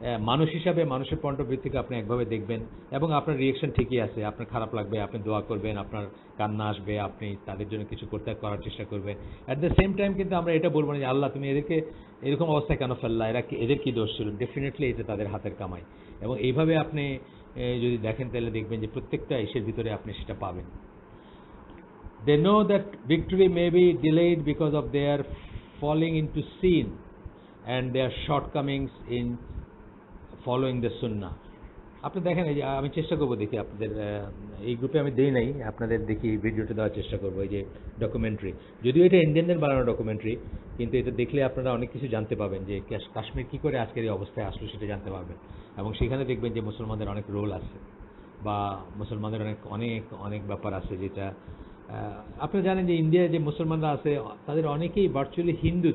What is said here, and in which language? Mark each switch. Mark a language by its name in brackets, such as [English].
[Bangla] মানুষ হিসাবে মানুষের পয়েন্ট অফ ভিউ থেকে আপনি একভাবে দেখবেন এবং আপনার রিয়েকশন ঠিকই আছে, আপনার খারাপ লাগবে, আপনি দোয়া করবেন, আপনার কান্না আসবে, আপনি তাদের জন্য কিছু করার চেষ্টা করবেন। অ্যাট দ্য সেম টাইম কিন্তু আমরা এটা বলবো না যে আল্লাহ তুমি এদেরকে এরকম অবস্থায় কেন ফেললা, এদের কি দোষ ছিল? ডেফিনেটলি এটা তাদের হাতের কামাই। এবং এইভাবে আপনি যদি দেখেন তাহলে দেখবেন যে প্রত্যেকটা ইসের ভিতরে আপনি সেটা পাবেন। [English] They know that victory may be delayed because of their falling into sin and their shortcomings in following the sunnah. [Bangla] আপনি দেখেন, এই যে আমি চেষ্টা করবো দেখি আপনাদের এই গ্রুপে আমি দেই নাই, আপনাদের দেখি ভিডিওটা দেওয়ার চেষ্টা করবো। এই যে ডকুমেন্টারি, যদিও এটা ইন্ডিয়ানদের বানানো ডকুমেন্টারি, কিন্তু এটা দেখলে আপনারা অনেক কিছু জানতে পাবেন যে কাশ্মীর কী করে আজকের এই অবস্থায় আসলো সেটা জানতে পারবেন। এবং সেখানে দেখবেন যে মুসলমানদের অনেক রোল আছে বা মুসলমানদের অনেক অনেক অনেক ব্যাপার আছে যেটা আপনারা জানেন যে ইন্ডিয়ায় যে মুসলমানরা আছে তাদের অনেকেই ভার্চুয়ালি হিন্দু।